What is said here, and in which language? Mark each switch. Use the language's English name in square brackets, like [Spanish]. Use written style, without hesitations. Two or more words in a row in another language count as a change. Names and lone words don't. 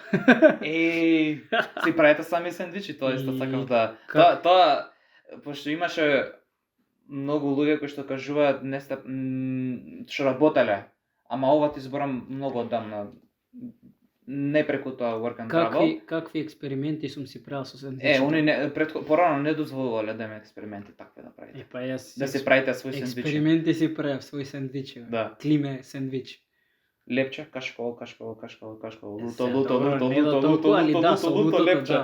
[Macedonian] Си правите сами сендвичи, тоа исто сакав да. Как? Тоа пошто имаше многу луѓе кои што кажуваат не сте што работеле, ама ова ти зборам многу одамна. Не преку тоа work and travel. Какви експерименти сум си правил со сендвичи? Они порано не дозволувале да има експерименти такви да правите. Па јас Да се правите свој сендвичи. експерименти си правев свој сендвичи. Да. Климе сендвич. Лепче, кашкаво, луто, лепче.